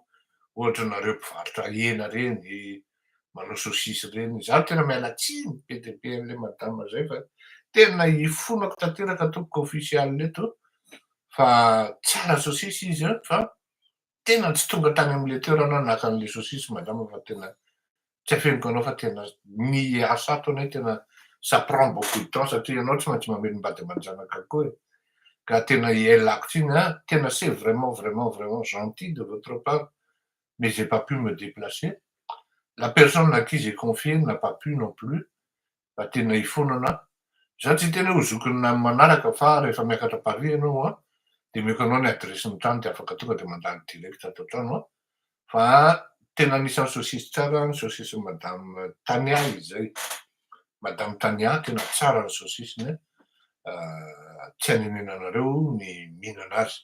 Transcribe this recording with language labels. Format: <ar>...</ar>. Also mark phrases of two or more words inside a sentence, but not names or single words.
<mg>Ohatra nareo mpivarotra hena reny, manao saosisy reny, zaho tena miala tsiny be dia be an'le madama zay fa tena hifonako tanteraka tompoko ofisialy eto fa tsara saosisy izy fa tena tsy tonga tany am'le toerana naka an'le saosisy madama fa tena tsy afeniko anao fa tena ny asa ato anie tena</mg> <fr>ça prend beaucoup de temps</fr> <mg>satria ianao tsy maintsy mamelom-bady aman-janaka koa e. Ka tena ialako tsiny tena</mg> <fr>c'est vraiment gentil de votre part, mais j'ai pas pu me déplacer. La personne à qui j'ai confié n'a pas pu non plus,</fr> <mg>fa tena hifonana. Zaho tsy tena hoe ho zokiny manaraka fa rehefa miakatra Paris ianao de meko anao ny adresin'ny trano de afaka tonga de mandalo direct ato an-trano fa tena anisan'ny saosisy tsara ny saosisy madame Tania izy zay. Madame Tania tena tsara ny saosisiny tsy hanenena anareo ny mihinana azy.</mg>